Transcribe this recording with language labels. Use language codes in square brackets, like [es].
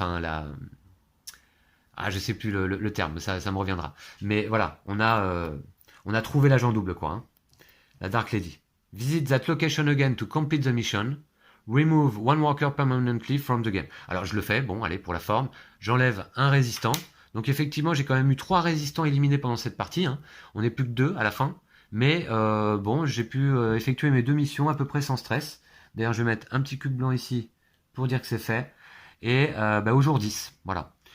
[fr] Enfin, je sais plus le terme, ça me reviendra. Mais voilà, on a trouvé l'agent double, quoi. Hein. La Dark Lady. [en] Visit that location again to complete the mission. Remove one worker permanently from the game. [fr] Alors je le fais, bon, allez, pour la forme. J'enlève un résistant. Donc effectivement, j'ai quand même eu 3 résistants éliminés pendant cette partie. Hein. On n'est plus que 2 à la fin. Mais bon, j'ai pu effectuer mes 2 missions à peu près sans stress. D'ailleurs, je vais mettre un petit cube blanc ici pour dire que c'est fait. Et au jour 10, voilà.